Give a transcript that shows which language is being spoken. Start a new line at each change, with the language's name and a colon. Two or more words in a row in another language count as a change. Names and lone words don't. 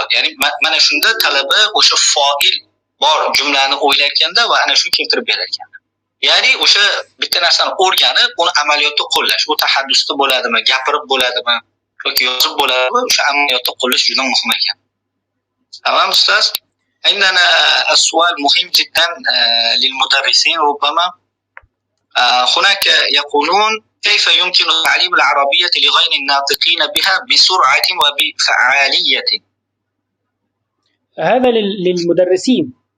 Uzbek: Ya'ni mana shunda talaba o'sha fa'il bor jumlani o'ylayotganda va ana shuni keltirib berar ekan. Ya'ni o'sha bitta narsani o'rganib, uni amaliyotda qo'llash, u tahaddusda bo'ladimi, gapirib bo'ladimi yoki yozib bo'ladimi, o'sha amaliyotda qo'llash juda muhim ekan. Tamam ustoz.
Arabic: عندنا السؤال مهم جدا للمدرسين ربما. هناك يقولون كيف يمكن تعليم العربية لغير الناطقين بها بسرعة وبفعالية؟ هذا للمدرسين.